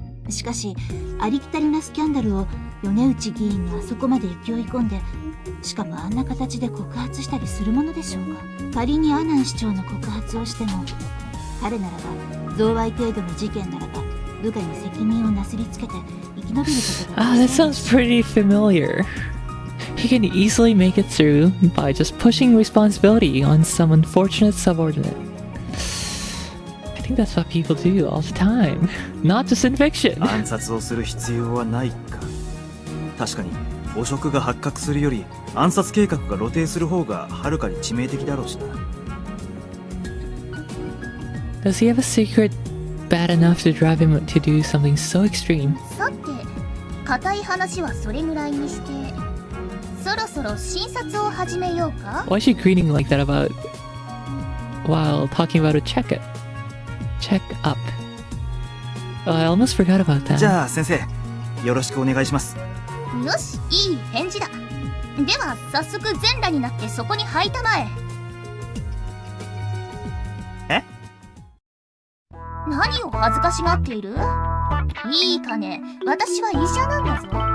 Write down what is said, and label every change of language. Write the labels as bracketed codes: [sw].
[ja] しかしありきたりなスキャンダルを米内議員があそこまで勢い込んで、しかもあんな形で告発したりするものでしょうか。仮にアナン市長の告発をしても、彼ならば贈賄程度の事件ならば部下に責任をなすりつけて生き延びることが。 [en] Ah, that sounds pretty familiar. He can easily make it through by just pushing responsibility on some unfortunate subordinate. I think that's what people do all the time, not just in fiction. [ja] 暗殺をする必要はないか。確かに汚職が発覚するより暗殺計画が露呈する方がはるかに致命的だろうしな。 [en] Does he have a secret bad enough to drive him to do something so extreme? [ja] さて、固い話はそれぐらいにして、そろそろ診察を始めようか。 [en] Why is she greeting like that about while talking about a checkup? Check up. Oh, I almost forgot about that. [ja] じゃあ先生、よろしくお願いします。よし、いい返事だ。では早速全裸になってそこに入ったまえ。え？何を恥ずかしがっている？いいかね、私は医者なんだぞ。